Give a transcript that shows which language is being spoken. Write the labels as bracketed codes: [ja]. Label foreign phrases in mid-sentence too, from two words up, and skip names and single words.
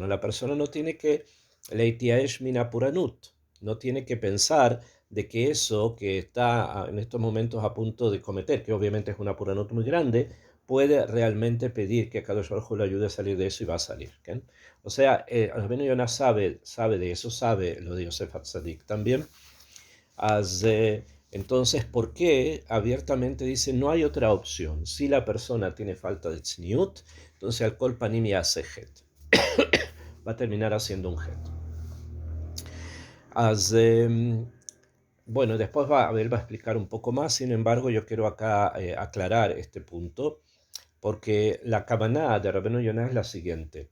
[es] La persona no tiene que [he] להתייאש מן הפורענות, [es] no tiene que pensar de que eso que está en estos momentos a punto de cometer, que obviamente es una puranut muy grande, puede realmente pedir que [he] קדוש ברוך הוא [es] lo ayude a salir de eso y va a salir. ¿Okay? O sea, Rabbeinu Yonah sabe de eso, sabe lo de Yosef Hatzadik también. Entonces, ¿por qué abiertamente dice no hay otra opción? Si la persona tiene falta de tzniut, entonces [he] על כל פנים [es] hace het. Va a terminar haciendo un het. Bueno, después él va a explicar un poco más, sin embargo, yo quiero acá aclarar este punto, porque la kavaná de Rabbeinu Yonah es la siguiente.